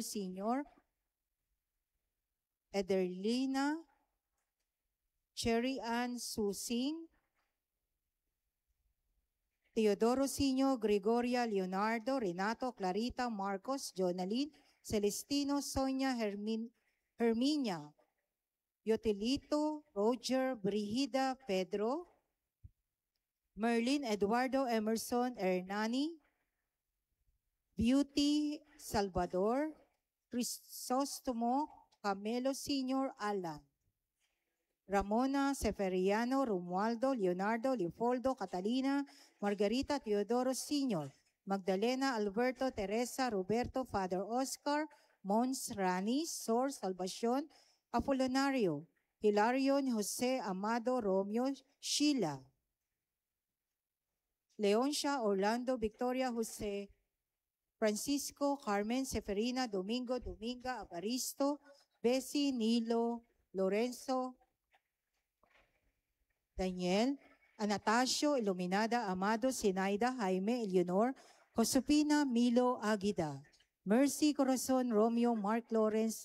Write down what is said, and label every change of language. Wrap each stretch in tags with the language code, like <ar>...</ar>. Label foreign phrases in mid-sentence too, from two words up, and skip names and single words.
<tl>Sr., Ederlina Cherry Ann Susing, Teodoro Sino, Gregoria, Leonardo, Renato, Clarita, Marcos, Jonaline, Celestino, Sonia, Herminia, Yotelito, Roger, Brigida, Pedro, Merlin, Eduardo, Emerson, Hernani, Beauty, Salvador, Crisostomo, Camelo Sr., Alan, Ramona, Seferiano, Romualdo, Leonardo, Leopoldo, Catalina, Margarita, Teodoro Sr., Magdalena, Alberto, Teresa, Roberto, Father Oscar, Mons, Rani, Sor, Salvacion, Apolonario, Hilarion, Jose, Amado, Romeo, Sheila, Leoncia, Orlando, Victoria, Jose, Francisco, Carmen, Seferina, Domingo, Dominga, Avaristo, Bessie, Nilo, Lorenzo, Daniel, Anastasio, Iluminada, Amado, Sinaida, Jaime, Eleonor, Josepina, Milo, Agida, Mercy, Corazon, Romeo, Mark, Lawrence,</tl>